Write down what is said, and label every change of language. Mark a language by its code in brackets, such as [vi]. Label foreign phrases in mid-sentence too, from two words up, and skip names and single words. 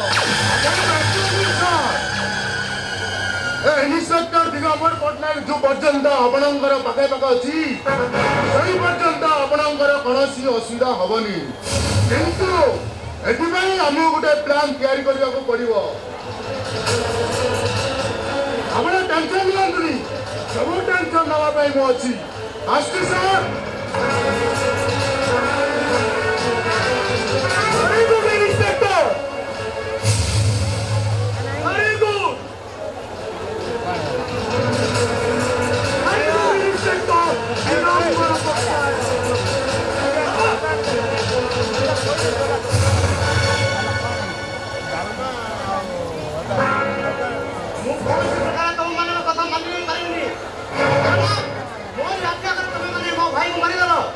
[or] ଇନ୍ସପେକ୍ଟର ଦିଗମ୍ବର ପଟ୍ଟନାୟକ ଯୋଉ ପର୍ଯ୍ୟନ୍ତ ଆପଣଙ୍କର ପାଖେ ପାଖେ ଅଛି ସେଇ ପର୍ଯ୍ୟନ୍ତ ଆପଣଙ୍କର କୌଣସି ଅସୁବିଧା ହବନି। କିନ୍ତୁ ଏଥିପାଇଁ ଆମକୁ ଗୋଟେ ପ୍ଲାନ୍ ତିଆରି କରିବାକୁ ପଡିବ। ଆପଣ ଟେନସନ ନିଅନ୍ତୁନି। ସବୁ ଟେନସନ ନେବା ପାଇଁ ମୁଁ ଅଛି। ଆସୁଛି ସାର୍। [en] Very good, Inspector. Very good. Very good, Inspector. [or] ମୁଁ କୌଣସି ପ୍ରକାର ତମମାନଙ୍କ କଥା ମାନି ପାରିବିନି। ମୋ ରାଜ୍ୟ ଆଗରେ ତମେ ମାନେ ମୋ ଭାଇକୁ ମାରିଦେଲ।